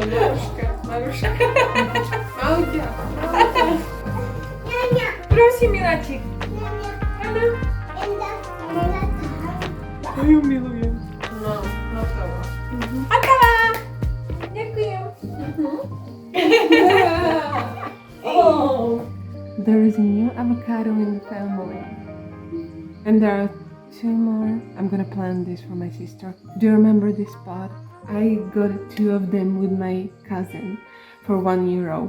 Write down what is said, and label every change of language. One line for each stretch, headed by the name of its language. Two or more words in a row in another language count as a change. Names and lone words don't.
Slovak: Maruška, Maruška. Mauťa, Mauťa. Prosím, miláčik. Ano. Ja ju milujem. No, hotovo. Hotová. Ďakujem. Oh.
English: There is a new avocado in the family. And there are 2 more. I'm gonna plant this for my sister. Do you remember this spot? I got 2 of them with my cousin for €1.